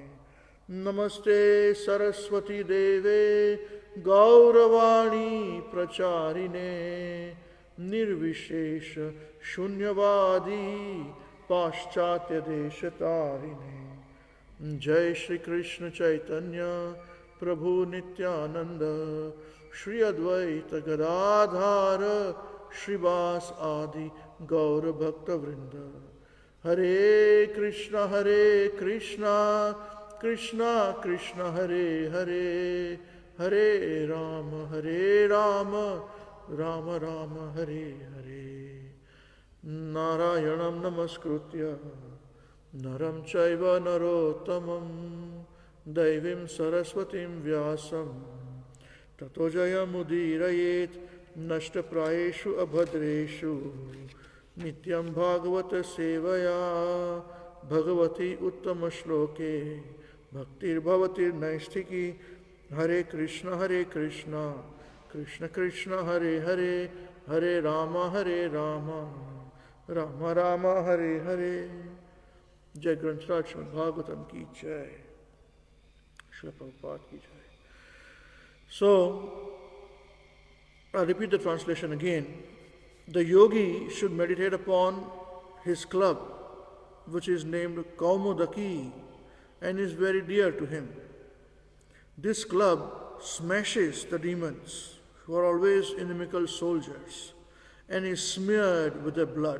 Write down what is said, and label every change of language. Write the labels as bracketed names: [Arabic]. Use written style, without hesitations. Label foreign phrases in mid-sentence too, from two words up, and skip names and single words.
[Sanskrit] नमस्ते सरस्वती देवे गौरवाणी प्रचारिणे निर्विशेष शून्यवादी पाश्चात्य देशतारिणे। जय श्री कृष्ण चैतन्य प्रभु नित्यानंद श्री अद्वैत गदाधार श्रीवास आदि गौर भक्त वृंद। हरे कृष्णा कृष्णा कृष्णा हरे हरे हरे राम राम राम हरे हरे। नारायणं नमस्कृत्य नरं चैव नरोत्तमं दैवीं सरस्वतीं व्यासं ततो जयमुदीरयेत् नष्टप्रायेषु अभद्रेषु नित्यं भागवत सेवया भगवती उत्तमश्लोके भक्तिर्भवति नैष्ठिकी। हरे कृष्ण कृष्ण कृष्ण हरे हरे हरे राम राम राम हरे हरे। [Hindi] जय ग्रंथराज श्रीमद् भागवतम की जय। श्रील प्रभुपाद की जय। [English] So, I'll repeat the translation again. The yogi should meditate upon his club, which is named Kaumudaki and is very dear to him. This club smashes the demons who are always inimical soldiers and is smeared with their blood.